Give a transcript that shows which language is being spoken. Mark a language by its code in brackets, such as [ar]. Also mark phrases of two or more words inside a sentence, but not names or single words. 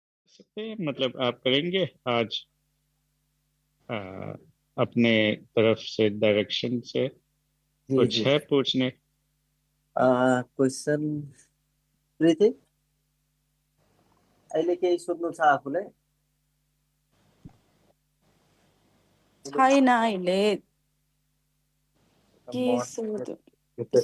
[hi] सकते हैं, मतलब आप करेंगे आज आ, अपने तरफ से डायरेक्शन से जी कुछ जी। है पूछने? [ne] क्वेसन प्रीति अहिले केही सोध्नु छ आफूलाई? छैन अहिले के म सोध्नु टिपेर